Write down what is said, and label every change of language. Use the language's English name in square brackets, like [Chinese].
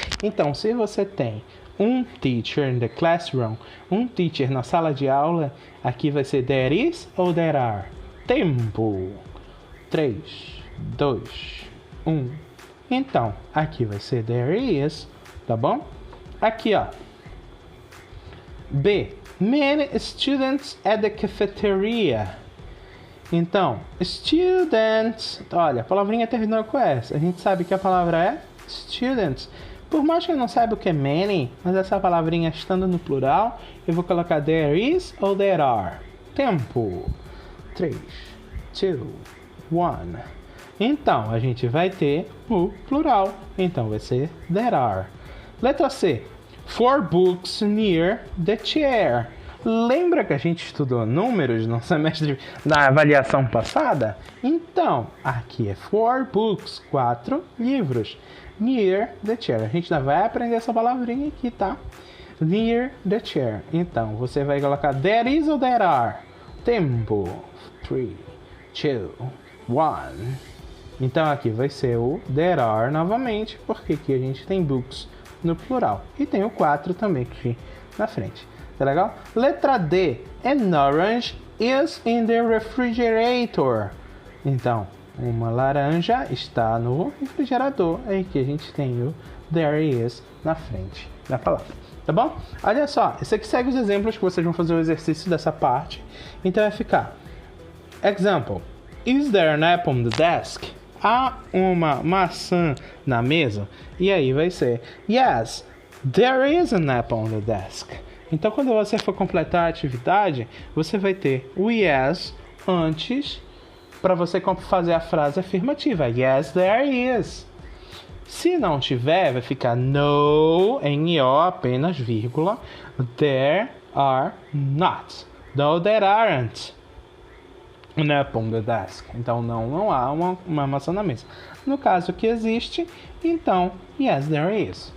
[Portuguese] Então, se você tem um [English] teacher in the classroom, [Portuguese] um teacher na sala de aula, aqui vai ser [English] there is [Portuguese] ou [English] there are. [Portuguese] Tempo. 3, 2, 1. Então, aqui vai ser [English] there is, [Portuguese] tá bom? Aqui, ó. B. [English] Many students at the cafeteria. [Portuguese] Então, students. Olha, a palavrinha terminou com S. A gente sabe que a palavra é students. Por mais que eu não saiba o que é many, mas essa palavrinha estando no plural, eu vou colocar [English] there is [Portuguese] ou [English] there are. [Portuguese] Tempo. 3, 2, 1. Então, a gente vai ter o plural. Então, vai ser [English] there are. [Portuguese] Letra C. [English] 4 books near the chair. [Portuguese] Lembra que a gente estudou números no semestre na avaliação passada? Então, aqui é [English] 4 books, [Portuguese] 4 livros. [English] Near the chair. [Portuguese] A gente ainda vai aprender essa palavrinha aqui, tá? [English] Near the chair. [Portuguese] Então, você vai colocar [English] there is [Portuguese] ou [English] there are. [Portuguese] Tempo. 3, 2, 1. Então, aqui vai ser o [English] there are [Portuguese] novamente, porque aqui a gente tem books no plural. E tem o 4 também aqui na frente. Tá legal? Letra D. [English] An orange is in the refrigerator. [Portuguese] Então, uma laranja está no refrigerador. Aí que a gente tem o [English] there is [Portuguese] na frente da palavra. Tá bom? Olha só. Esse aqui segue os exemplos que vocês vão fazer o exercício dessa parte. Então vai ficar. Example. [English] Is there an apple on the desk? [Portuguese] Há uma maçã na mesa? E aí vai ser [English] yes, there is an apple on the desk. [Portuguese] Então, quando você for completar a atividade, você vai ter o yes antes para você fazer a frase afirmativa. [English] Yes, there is. [Portuguese] Se não tiver, vai ficar no, N-O, apenas vírgula. [English] There are not. No, there aren't an apple on the desk. [Portuguese] Então, não há uma maçã na mesa. No caso que existe, então, [English] yes, there is.